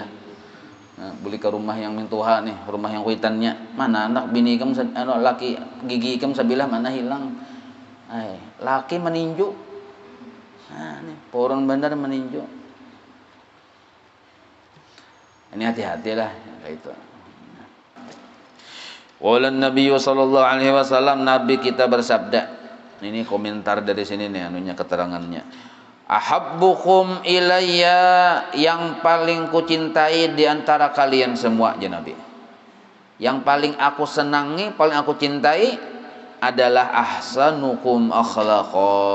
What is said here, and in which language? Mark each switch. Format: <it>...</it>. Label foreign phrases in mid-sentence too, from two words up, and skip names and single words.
<bjn>Nah, boleh ke rumah yang mintuha nih, rumah yang kuitannya. Mana anak bini kamu laki gigi kamu sabilah mana hilang. Laki meninju. Nah, nih poron bener meninju. Ini hati-hatilah kayak itu.</bjn> <ar>Wala Nabi sallallahu alaihi wasallam,</ar> <bjn>Nabi kita bersabda. Ini komentar dari sini nih anunya keterangannya.</bjn> <ar>Ahabbukum ilayya,</ar> <bjn>yang paling kucintai di antara kalian semua ya Nabi. Yang paling aku senangi, paling aku cintai adalah</bjn> <ar>ahsanukum akhlaqa.</ar>